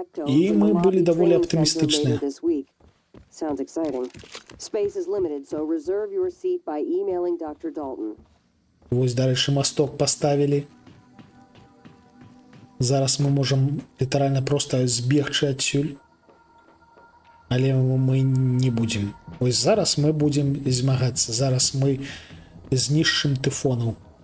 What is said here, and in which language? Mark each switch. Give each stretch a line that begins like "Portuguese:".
Belarusian: І мы былі даволі аптымістычныя.
English: Sounds exciting. Space is limited, so reserve your seat by emailing Dr. Dalton.
Belarusian: Вось, дарэчы, масток паставілі. Зараз мы можам літаральна проста збегчы адсюль. Але мы не будзем. Вось зараз мы будзем змагацца. Зараз мы знішчым тыфонаў.